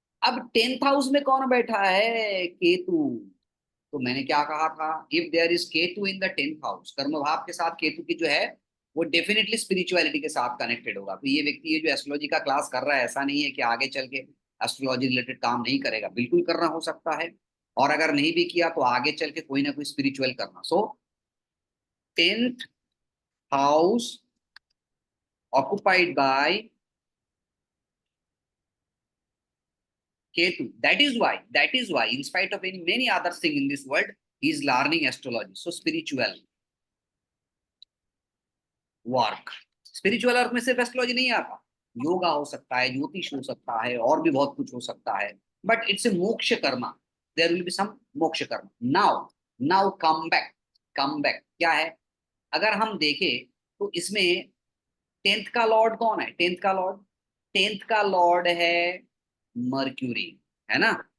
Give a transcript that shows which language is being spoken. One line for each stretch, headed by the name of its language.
Hindi: अब 10th house में कौन बैठा है, केतु। तो मैंने क्या कहा था,
English: if there is Ketu in the 10th house,
Hindi: कर्म भाव के साथ केतु की जो है वो डेफिनेटली स्पिरिचुअलिटी के साथ कनेक्टेड होगा। तो ये व्यक्ति ये जो एस्ट्रोलॉजी का क्लास कर रहा है, ऐसा नहीं है कि आगे चल के एस्ट्रोलॉजी रिलेटेड काम नहीं करेगा, बिल्कुल करना हो सकता है, और अगर नहीं भी किया तो आगे चल के कोई ना कोई स्पिरिचुअल करना।
English: So 10th house occupied by Ketu. That is why, in spite of many other things in this world, he is learning astrology.
Hindi: So spiritual work, spiritual अर्थ में सिर्फ एस्ट्रोलॉजी नहीं आता, योगा हो सकता है, ज्योतिष हो सकता है, और भी बहुत कुछ हो सकता है,
English: But it's a moksha karma, there will be some moksha karma. Now now come back
Hindi: क्या है, अगर हम देखें तो इसमें 10th का लॉर्ड कौन है, 10th का लॉर्ड है मर्क्यूरी, है ना।